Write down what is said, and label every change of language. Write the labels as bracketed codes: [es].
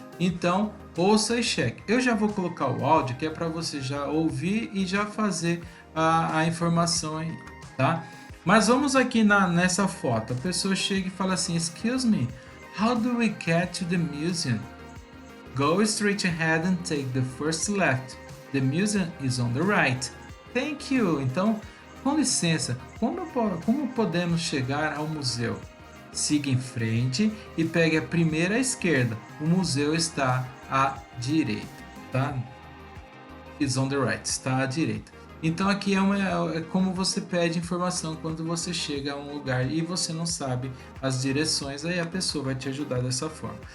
[pt] Então, ouça e cheque. Eu já vou colocar o áudio que é para você já ouvir e já fazer a informação aí, tá? Mas vamos aqui nessa foto. A pessoa chega e fala assim, [en] excuse me, how do we get to the museum? Go straight ahead and take the first left. The museum is on the right. Thank you. Então, [pt] Com licença, como podemos chegar ao museu? Siga em frente e pegue a primeira à esquerda. O museu está à direita, tá? [en] Is on the right, [pt] está à direita. Então aqui é como você pede informação quando você chega a um lugar e você não sabe as direções, aí a pessoa vai te ajudar dessa forma.